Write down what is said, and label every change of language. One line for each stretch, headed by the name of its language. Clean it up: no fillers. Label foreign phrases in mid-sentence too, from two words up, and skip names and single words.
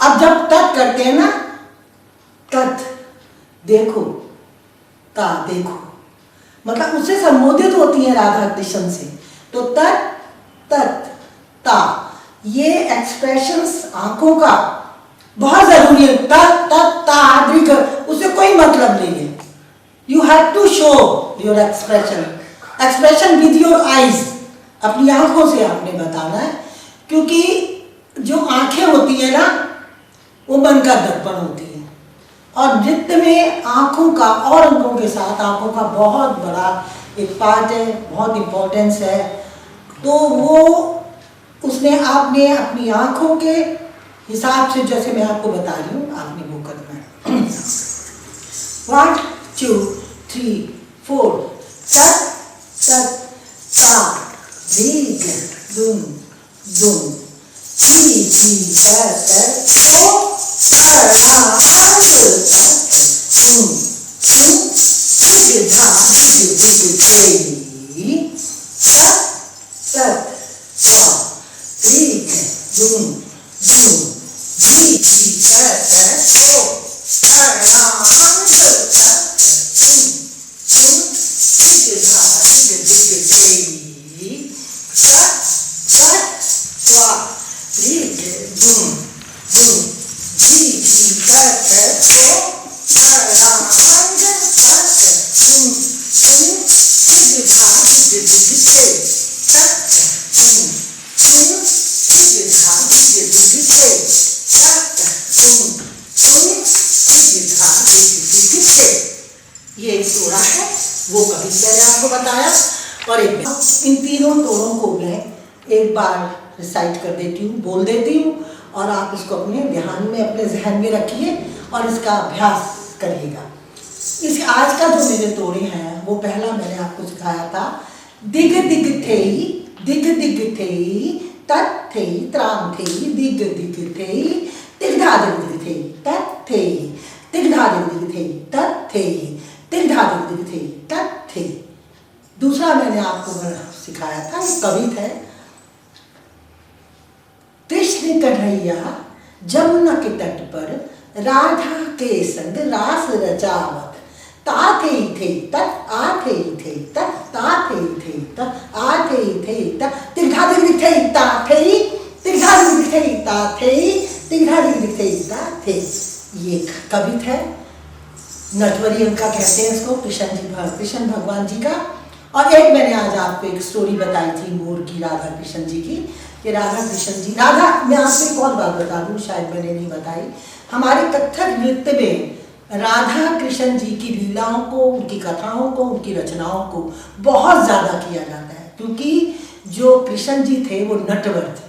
Hindi: अब जब तक करते हैं ना, तत् देखो, ता देखो, मतलब उससे संबोधित होती है राधा कृष्ण से, तो तत् तत् ता, ये एक्सप्रेशंस आंखों का बहुत जरूरी है। तत् तत् ता दीर्घ, उससे कोई मतलब नहीं है।
English: You have to show your expression with your eyes,
Hindi: अपनी आंखों से आपने बताना है, क्योंकि जो आंखें होती है ना वो मन का दर्पण होती है, और नृत्य में आंखों का और अंगों के साथ आंखों का बहुत बड़ा एक पार्ट है, बहुत इम्पोर्टेंस है। तो वो उसने आपने अपनी आंखों के हिसाब से, जैसे मैं आपको बता रही हूँ, आपने वो करना है। 1 2 3 4। तत् तत् ता दीर्घ दुम दुम छी छी कत थो थड़ांग तक थुम थुम तिग धा दिग दिग थे तत् तत् ता दीर्घ दुम दुम छी छी कत थो थड़ांग तक थुम थुम तिग धा दिग दिग थे तत् तत् ता दीर्घ दुम दुम छी छी कत थो थड़ांग तक थुम थुम तिग धा दिग दिग थे तत् थुम थुम तिग धा दिग दिग थे तत् थुम थुम तिग धा दिग दिग थे। ये एक तोड़ा है, वो कभी मैंने आपको बताया। और एक इन तीनों तोड़ों को मैं एक बार रिसाइट कर देती हूँ, बोल देती हूँ, और आप इसको अपने ध्यान में, अपने जहन में रखिए और इसका अभ्यास करिएगा। इस आज का जो मेरे तोड़े हैं, वो पहला मैंने आपको सिखाया था, दिग दिग थे दिग दिग थे तत् थे त्राम थे दिग दिग थे तिग धा दिग दिग थे तत् थे तिग धा दिग दिग थे तत् थे तिग धा दिग दिग थे तत् थे। दूसरा मैंने आपको सिखाया था, एक कवित है, कृष्ण कन्हैया जमुना के तट पर राधा के संग रास रचावत, ताथे थे तत् आथे थे तत् ताथे थे तत् आथे थे तत् तिग धा दिग दिग थे ताथे तिग धा दिग दिग थे ताथे तिग धा दिग दिग थे ताथे। ये कवित है, नटवरी उनका कहते हैं इसको, कृष्ण भगवान जी का। और एक मैंने आज आपको एक स्टोरी बताई थी मोर की, राधा कृष्ण जी की, कि राधा कृष्ण जी, राधा, मैं आपको एक और बात बता दूं, शायद मैंने नहीं बताई, हमारे कथक नृत्य में राधा कृष्ण जी की लीलाओं को, उनकी कथाओं को, उनकी रचनाओं को बहुत ज़्यादा किया जाता है, क्योंकि जो कृष्ण जी थे वो नटवर थे।